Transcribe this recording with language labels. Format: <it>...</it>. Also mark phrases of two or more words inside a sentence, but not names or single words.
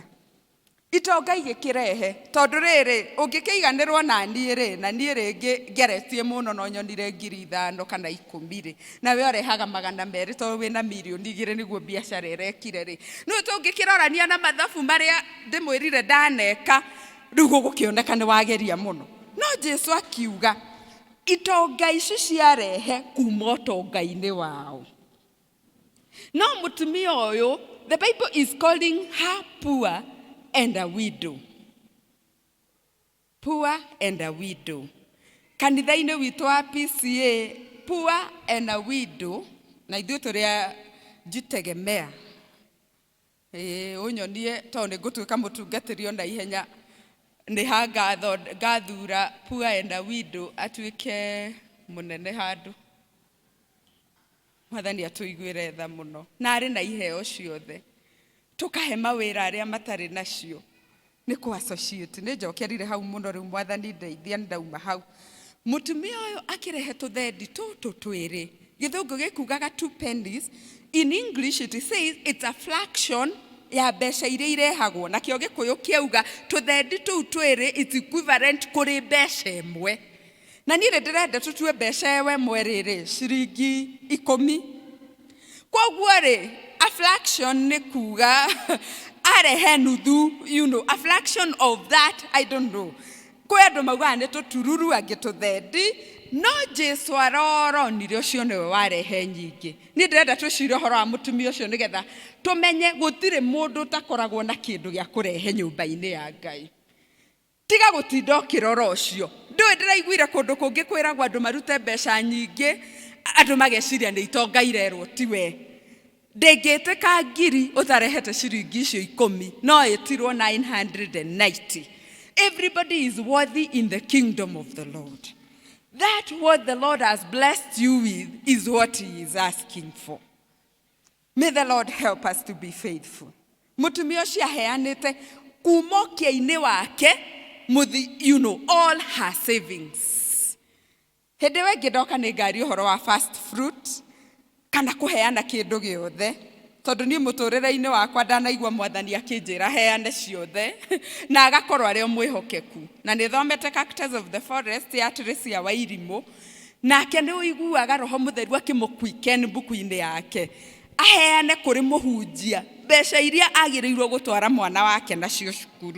<ki>Itonga igĩkĩrehe tondũ rĩrĩ ũngĩkĩiganĩrwo na niĩ rĩ na niĩ rĩngĩ ngeretie mũno no nyonire ngiri 5 kana 10 rĩ na we ũrehaga 200 tondũ wĩna milioni 2 nĩguo biacara ĩrekire rĩ no tũngĩkĩrorania na mathabu marĩa ndĩmwĩrire ndaneka rĩu gũgũkĩoneka nĩ wageria mũno. No Jesu akiuga itonga ici ciarehe kuma ũtonga-inĩ wao. No mũtumia ũyũ,</ki> <en>the Bible is calling her poor and a widow. Poor and a widow.</en> <ki>Kanitha-inĩ witũ wa PCA,</ki> <en>poor and a widow,</en> <ki>na ithuĩ tũrĩa njitegemea. Ũnyonie tondũ nĩ ngũtuĩka mũtungatĩri ona ihenya nĩ ha ngathura</ki> <en>poor and a widow</en> <ki>atuĩke mũnene handũ. Mwathani atũiguĩre tha mũno. Na arĩ na iheo ciothe. Tukahe mawĩra arĩa matarĩ nacio. Nĩ kũ associate. Nĩ njokerire hau mũno rĩu Mwathani ndeithia ndauma hau. Mũtumia ũyũ akĩrehe tũthendi tũtũ twĩrĩ. Gĩthũngũ gĩkugaga</ki> <en>2 pennies. In English it says it's a fraction</en> <ki>ya mbeca iria irehagwo. Na kĩo Gĩkũyũ kĩauga tũthendi tũu twĩrĩ</ki> <en>it's equivalent</en> <ki>kũrĩ mbeca ĩmwe. Na niĩ ndĩrenda tũtue mbeca ĩmwe rĩrĩ ciringi 10. Koguo rĩ</ki> <en>a fraction</en> <ki>nĩ kuga arehe nuthu,</ki> <en>you know, a fraction of that, I don't know.</en> <ki>Kwĩ andũ maugaga nĩ tũtururu angĩ tũthendi, no Jesu aroronire ũcio nĩwe warehe nyingĩ. Niĩ ndĩrenda twĩcirie ũhoro wa mũtumia ũcio nĩgetha tũmenye gũtirĩ mũndũ ũtakoragwo na kĩndũ gĩa kũrehe nyũmba-inĩ ya Ngai. tiga gutinda kiroro cio ndu ndiraiguire kundu kungi kwiragwa andu marute mbeca nyingi andu mageciria ni itonga irerwo tiwe ndingiteka ngiri utarehete ciringi icio 10 no itirwo 990.</ki> <en>Everybody is worthy in the kingdom of the Lord. That what the Lord has blessed you with is what he is asking for. May the Lord help us to be faithful.</en> <ki>Mutumia ucio aheanite kumokia-ini wake</ki> <en>all her savings.</en> <ki>Hĩndĩ wengĩ ndoka nĩ ngari ũhoro wa</ki> <en>fast fruit</en> <ki>kana kũheana kĩndũ gĩothe tondũ niĩ mũtũrĩre-inĩ wakwa ndanaigua mwathani akĩnjĩra heane ciothe na agakorwo arĩ mwĩhokeku. Na nĩ thomete Cactus of the Forest ya Teresa wa Irimũ, nake nĩ ũiguaga Roho Mũtheru akĩmũquicken mbuku-inĩ yake aheane kũrĩ mũhunjia mbeca iria agĩrĩirwo gũtwara mwana wake nacio cukuru.</ki>